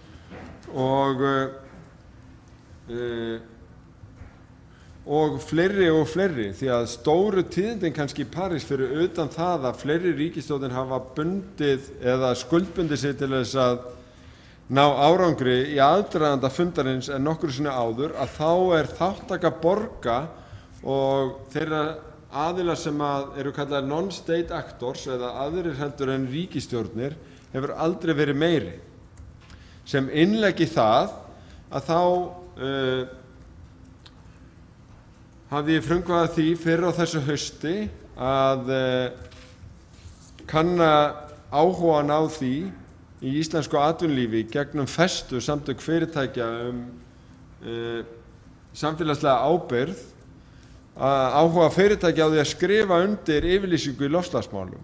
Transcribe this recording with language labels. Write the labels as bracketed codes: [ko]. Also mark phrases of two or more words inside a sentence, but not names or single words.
[is] og fleiri, því að stóru tíðindin kannski í París fyrir utan það að fleiri ríkisstjórnir hafa bundið eða skuldbundið sig til þess að ná árangri í aðdraganda fundarins en nokkru sinni áður, að þá þátttaka borga og þeirra aðila sem eru kallaðir [en] non-state actors [is] eða aðrir heldur en ríkisstjórnir hefur aldrei verið meiri. Sem innlegg í það að þá hafði ég frumkvæði því fyrr á þessu hausti að kanna áhugann á því í íslensku atvinnulífi gegnum festu samtök fyrirtækja samfélagslega ábyrgð, áhuga fyrirtækja á því að skrifa undir yfirlýsingu í loftslagsmálum.